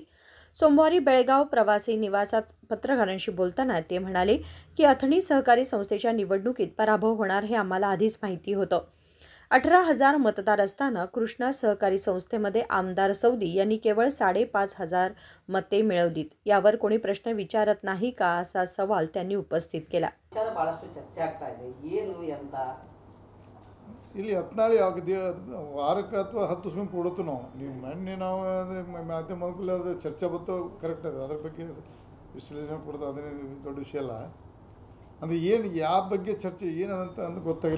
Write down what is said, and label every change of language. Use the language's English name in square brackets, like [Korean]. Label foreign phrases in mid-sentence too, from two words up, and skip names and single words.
[Marathi] सोमवारी बेळगाव प्रवासी निवासात पत्रकारांशी बोलताना ते म्हणाले की अथनी सहकारी संस्थेच्या निवडणुकीत पराभव होणार हे आम्हाला आधीच माहिती होतं. 18,000 मतदार असताना कृष्णा सहकारी संस्थेमध्ये आमदार सौदी यांनी केवळ 5,500 मते मिळवलीत. यावर कोणी प्रश्न विचारत नाही का असा सवाल त्यांनी उपस्थित केला. [Kannada] ಬಹಳಷ್ಟು ಚರ್ಚೆ ಆಗ್ತಾ ಇದೆ. ಏನು ಅಂತ ಇಲ್ಲಿ ಹತ್ನಾಳಿ ವಾರಕ್ಕೆ ಅಥವಾ 10 ದಿವಸ ಕೊಡುತ್ತು ನೀವು ಮೊನ್ನೆ ನಾವು ಮಾಧ್ಯಮದಲ್ಲಿ ಅದು ಚರ್ಚೆ ಬಂತು ಕರೆಕ್ಟ್ ಇದೆ. ಅದ್ರ ಬಗ್ಗೆ ವಿಶ್ಲೇಷಣೆ ಕೊಡೋದು ಅದೇನು ದೊಡ್ಡ ವಿಷಯ ಅಲ್ಲ. ಅಂದರೆ ಏನು ಯಾವ ಬಗ್ಗೆ ಚರ್ಚೆ ಏನಂತ ಅಂದು ಗೊತ್ತಾಗಿಲ್ಲ.